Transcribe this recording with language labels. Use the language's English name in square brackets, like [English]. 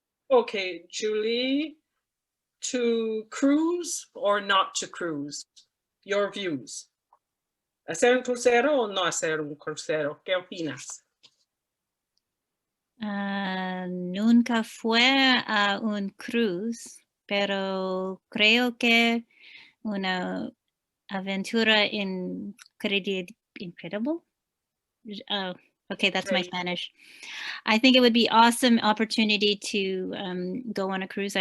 [English] Okay, Julie, to cruise or not to cruise? Your views. [Spanish] ¿Hacer un crucero o no hacer un crucero? ¿Qué opinas? Nunca fue a un cruise, pero creo que una aventura incredible. [English] Okay, that's my Spanish. I think it would be awesome opportunity to go on a cruise.